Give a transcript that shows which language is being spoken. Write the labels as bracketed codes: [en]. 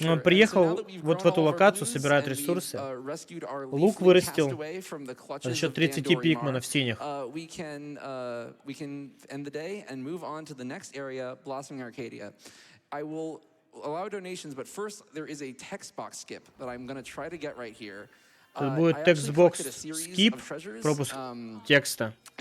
[ru] Но он приехал вот в эту локацию, собирает ресурсы. Лук вырастил за счет 30 пикменов синих. [en] We can end the day and move on to the next area, Blossoming Arcadia. I will allow donations, but first there is a text box skip that I'm going to try to get right here. [ru] Тут будет текст-бокс скип, пропуск текста.